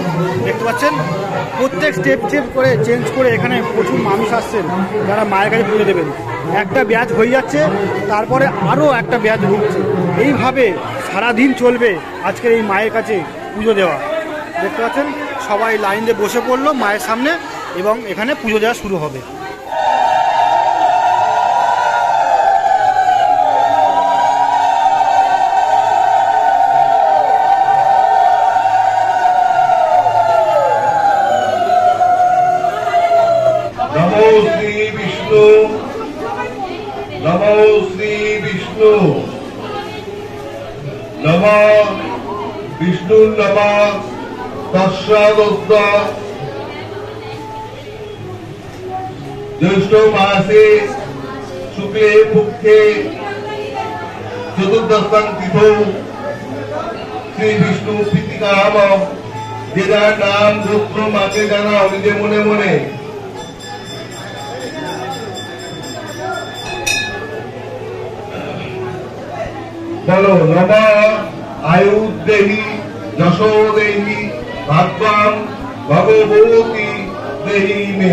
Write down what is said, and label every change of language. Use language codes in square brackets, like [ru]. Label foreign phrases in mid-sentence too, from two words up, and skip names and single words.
[bn] দেখতে পাচ্ছেন প্রত্যেক স্টেপ করে চেঞ্জ করে এখানে প্রচুর মানুষ আসছেন যারা মায়ের কাছে পুজো দেবেন। একটা ব্যাচ হয়ে যাচ্ছে, তারপরে আরও একটা ব্যাচ ঢুকছে। এইভাবে সারাদিন চলবে আজকের এই মায়ের কাছে পুজো দেওয়া। দেখতে পাচ্ছেন সবাই লাইন দিয়ে বসে পড়লো মায়ের সামনে এবং এখানে পুজো দেওয়া শুরু হবে। [sa] नमो श्री विष्णु, नमो श्री विष्णु, नमः विष्णु, नमः तस्यादोक्त ज्येष्ठ मासे शुक्ले पक्षे चतुर्दशं तिथौ श्री विष्णु प्रीतिकाम। [bn] যে যার নাম গোত্র মাকে জানাও নিজে মনে মনে। [sa] বলো নমঃ আয়ুর্দেহি যশো দেহি ভাগ্যম ভগবতী দেহি মে।